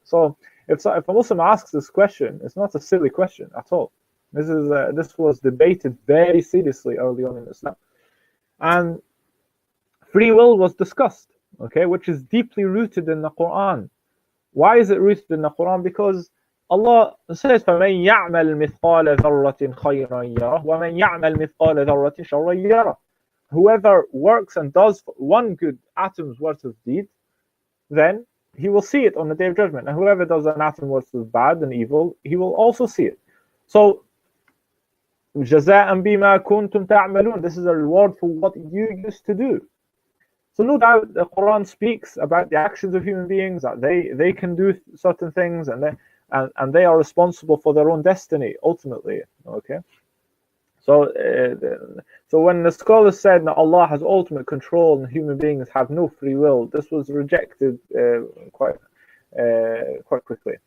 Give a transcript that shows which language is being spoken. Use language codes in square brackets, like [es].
[en] So if a Muslim asks this question, it's not a silly question at all. This was debated very seriously early on in Islam, and free will was discussed. Okay, which is deeply rooted in the Quran. Why is it rooted in the Quran? Because Allah says, [ar] فَمَنْ يَعْمَلْ مِثْقَالَ ذَرَّةٍ خَيْرًا يَرَهُ وَمَنْ يَعْمَلْ مِثْقَالَ ذَرَّةٍ شَرًّا يَرَهُ. [en] Whoever works and does one good atom's worth of deed, then he will see it on the Day of Judgment. And whoever does an atom worth of bad and evil, he will also see it. [ar] So, جَزَاءً بِمَا كُنْتُمْ تَعْمَلُونَ. [en] This is a reward for what you used to do. So no doubt the Quran speaks about the actions of human beings, that they can do certain things, and they are responsible for their own destiny ultimately. Okay, so when the scholars said that Allah has ultimate control and human beings have no free will, this was rejected quite quickly.